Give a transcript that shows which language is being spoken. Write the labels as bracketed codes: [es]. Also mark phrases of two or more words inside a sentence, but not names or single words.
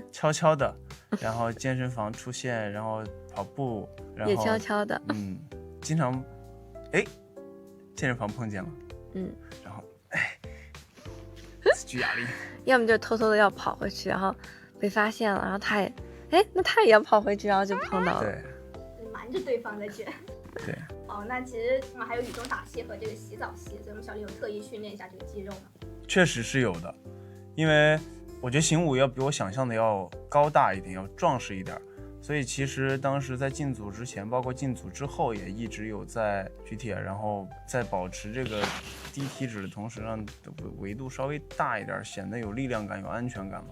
[zh] 悄悄的，然後健身房出現，然後跑步，然後也悄悄的，經常，健身房碰見了，然後，舉啞鈴，要麼就偷偷的要跑回去，然後被發現了，然後他也，那他也要跑回去，然後就碰到了，對，瞞着對方在卷，對。那其實還有雨中打戲和這個洗澡戲，所以我們小林有特意訓練一下這個肌肉嗎？確實是有的，因為。我覺得邢武要比我想象的要高大一點，要壯實一點，所以其實當時在進組之前，包括進組之後，也一直有在舉鐵，然後在保持這個低體脂的同時，讓維度稍微大一點，顯得有力量感、有安全感嘛。